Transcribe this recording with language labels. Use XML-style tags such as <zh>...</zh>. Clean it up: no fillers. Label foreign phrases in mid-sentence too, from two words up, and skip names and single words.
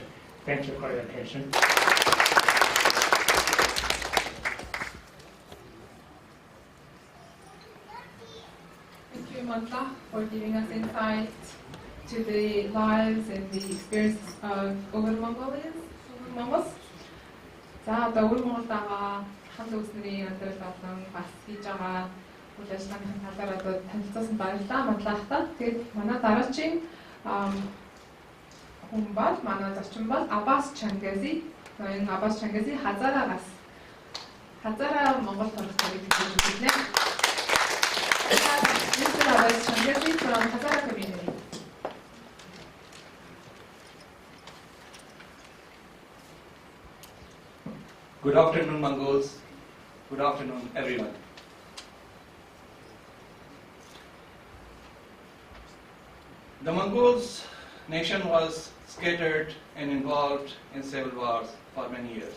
<en>Thank you for your attention. Thank you, Manta, for giving us insight to the lives and the experiences of Over Mongols.</en> <mn>За одоо Over Mongols-дагаа хамт үзсний өндөр болон бас хийж байгаа үйл ажиллагааны талаар одоо танилцуулсан баярлалаа Манлаахтаа. Тэгээд манай дараагийн хүн бол манай зочин бол Аббас Чанггази. Энэ Аббас Чанггази Хазара Монгол төрөлхтнийг хийж үзлээ.</mn> <en>Mr. Abbas Chinggis from Hazara community. Good afternoon, Mongols. Good afternoon, everyone. The Mongols nation was scattered and involved in civil wars for many years.</en>